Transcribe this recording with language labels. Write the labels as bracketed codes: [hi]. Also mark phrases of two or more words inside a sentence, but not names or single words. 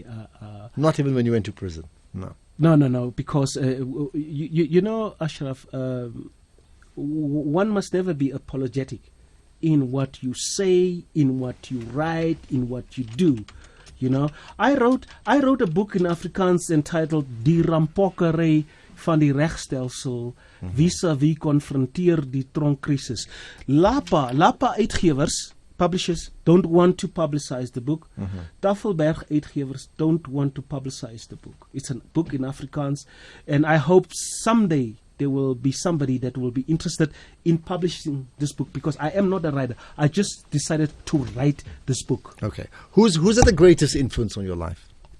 [en] Not even when you went to prison? No. No, because Ashraf, one must never be apologetic in what you say, in what you write, in what you do. You know, I wrote a book in Afrikaans entitled Die Rampokkerij van die regstelsel vis-à-vis konfronteer die tronkkrisis. Lapa uitgewers, publishers don't want to publicize the book. Tafelberg uitgewers don't want to publicize the book. It's a book in Afrikaans, and I hope someday there will be somebody that will be interested in publishing this book, because I am not a writer. I just decided to write this book. Okay. Who's had the greatest influence on your life?